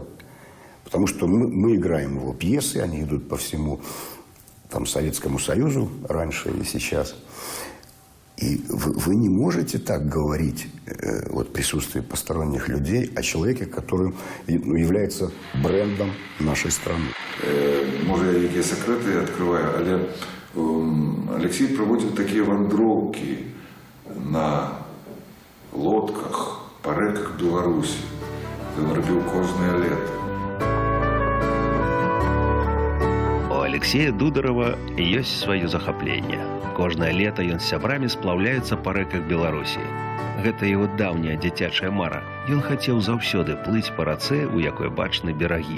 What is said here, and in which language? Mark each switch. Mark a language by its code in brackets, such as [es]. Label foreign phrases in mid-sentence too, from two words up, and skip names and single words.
[ru] Потому что мы играем его пьесы, они идут по всему там, Советскому Союзу раньше и сейчас. И вы не можете так говорить вот, в присутствии посторонних людей о человеке, который является брендом нашей страны. [uk] Може, я якісь секрети відкриваю, але Олексій проводив такі вандровки на лодках по реках Білорусі. Він робив кожне літо. [be] У Алексея Дударова ёсць сваё захапленне. Кожнае лета ён з сябрамі сплаўляецца па рэках Беларусі. Гэта яго даўняя дзіцячая мара. Ён хацеў заўсёды плыць па рацэ, у якой бачны берагі.